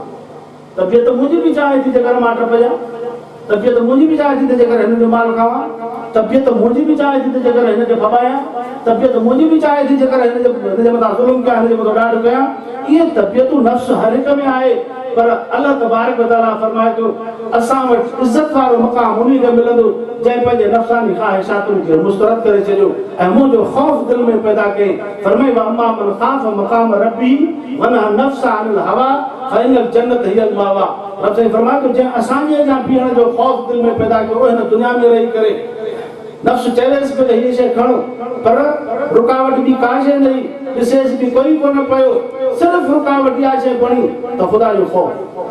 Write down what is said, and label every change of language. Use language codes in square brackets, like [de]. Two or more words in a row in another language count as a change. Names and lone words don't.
[sd] तबियत मुंहिंजी बि चाहे थी जेकर मां टपजा, तबियत मुंहिंजी बि चाहे थी त जेकर हिन जो माल खावां, तबियत मुंहिंजी बि चाहे थी त जेकर हिन खे फबायां, तबियत मुंहिंजी बि चाहे थी जेकर हिन जे मथां ज़ुल्म कयां, हिन जे मथां ॾाढ कयां। इहे तबियतूं नफ़्स हर हिक में आहे, पर [ar] الله تبارك وتعالى [sd] फरमाए थो असां वटि इज़त वारो मक़ाम उन्ही खे मिलंदो जंहिं पंहिंजे नफ़्सानी ख़्वाहिशातुनि खे मुस्तरद करे छॾियो ऐं मुंहिंजो ख़ौफ़ दिलि में पैदा कई। [ar] फरमाए وأما من خاف مقام ربه ونهى النفس عن الهوى فإن الجنة هي المأوى. [sd] रब साईं फरमाए थो जंहिं असांजे अॻियां बीहण जो ख़ौफ़ दिलि में पैदा कयो, हिन दुनिया में रही करे नफ़्स चवेसि पियो त हीअ शइ खणो, पर रुकावट बि का शइ न हुई, ॾिसेसि बि कोई कोन पियो, सिर्फ़ु रुकावट इहा शइ बणी त ख़ुदा जो ख़ौफ़।